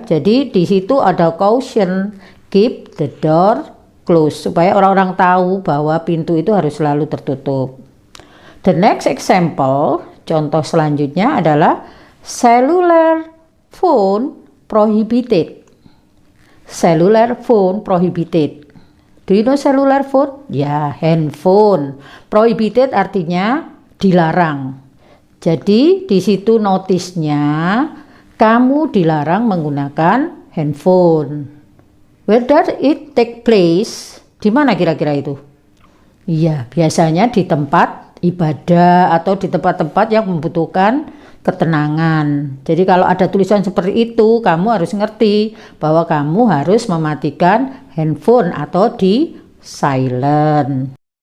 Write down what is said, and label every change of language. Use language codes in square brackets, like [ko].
[id] Jadi di situ ada caution, [en] keep the door close, [id] supaya orang-orang tahu bahwa pintu itu harus selalu tertutup. [en] The next example, [id] contoh selanjutnya adalah [en] cellular phone prohibited. Cellular phone prohibited. Do you know cellular phone? [id] Ya, handphone. Prohibited artinya dilarang. Jadi di situ notisnya kamu dilarang menggunakan handphone. [en] Where does it take place? [id] Di mana kira-kira itu? Iya, biasanya di tempat ibadah atau di tempat-tempat yang membutuhkan ketenangan. Jadi kalau ada tulisan seperti itu, kamu harus ngerti bahwa kamu harus mematikan handphone atau di silent.